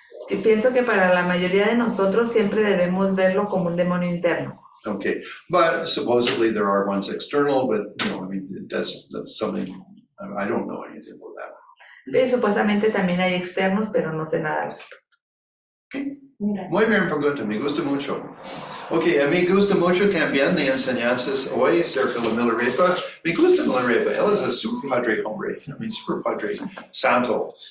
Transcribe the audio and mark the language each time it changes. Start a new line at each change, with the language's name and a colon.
Spanish: Y pienso que para la mayoría de nosotros siempre debemos verlo como un demonio interno.
English: Okay, but supposedly there are ones external, but you know, I mean, that's something I don't know anything about that.
Spanish: Y supuestamente también hay externos, pero no sé nada al respecto.
English: Okay.
Spanish: Mira. Muy bien, pregunta, me gusta mucho. Okay, a mí gusta mucho también de enseñanzas hoy acerca de Milarepa. Me gusta Milarepa, él es un super padre hombre,
English: I mean,
Spanish: super padre santo.